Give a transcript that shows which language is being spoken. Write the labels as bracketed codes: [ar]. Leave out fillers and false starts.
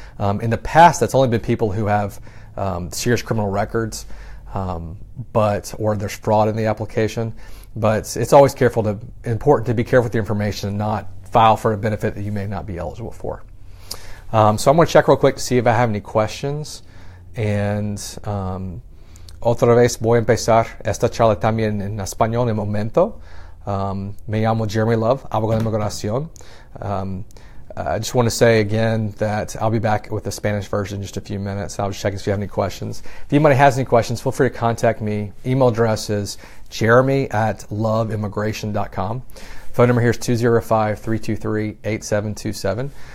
[en] In the past, that's only been people who have serious criminal records, or there's fraud in the application. But it's always important to be careful with the information and not file for a benefit that you may not be eligible for. So I'm going to check real quick to see if I have any questions. [es] And otra vez voy a empezar esta charla también en español en momento. Me llamo Jeremy Love, abogado de inmigración. [en] I just want to say again that I'll be back with the Spanish version in just a few minutes. I'll just check if you have any questions. If anybody has any questions, feel free to contact me. Email address is jeremy@loveimmigration.com. Phone number here is 205-323-8727.